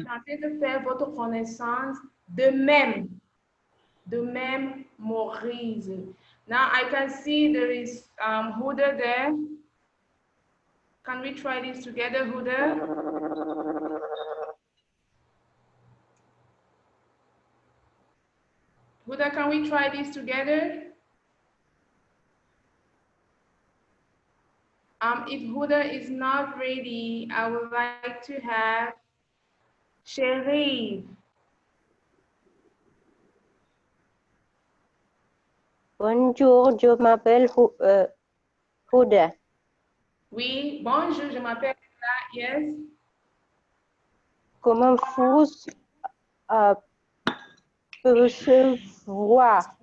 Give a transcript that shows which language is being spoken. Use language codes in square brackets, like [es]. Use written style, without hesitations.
[fr] Enchanté de faire votre connaissance. De même. De même, Maurice. [en] Now I can see there is Huda there. Can we try this together, Huda? Huda, can we try this together? If Huda is not ready, I would like to have Sherry. [fr] Bonjour, je m'appelle Huda. Oui, bonjour, je m'appelle Huda, yes. Comment vous percevez-vous?